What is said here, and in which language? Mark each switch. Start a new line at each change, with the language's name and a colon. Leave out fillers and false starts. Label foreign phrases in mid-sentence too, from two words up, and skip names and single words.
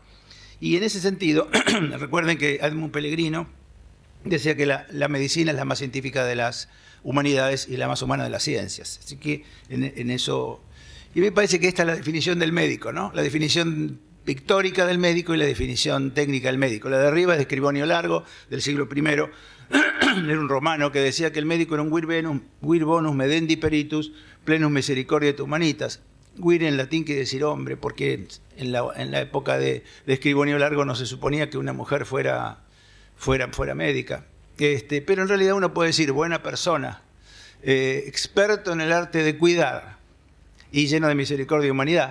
Spanish: Y en ese sentido, recuerden que Edmund Pellegrino decía que la medicina es la más científica de las humanidades y la más humana de las ciencias. Así que en eso... Y me parece que esta es la definición del médico, ¿no? La definición pictórica del médico y la definición técnica del médico. La de arriba es de Scribonio Largo, del siglo I. Era un romano que decía que el médico era un
Latin: vir bonus medendi peritus, plenus misericordiae et humanitas.
Spanish: vir en latín quiere decir hombre, porque en la época de Escribonio Largo no se suponía que una mujer fuera médica. Pero en realidad uno puede decir buena persona, experto en el arte de cuidar y lleno de misericordia y humanidad.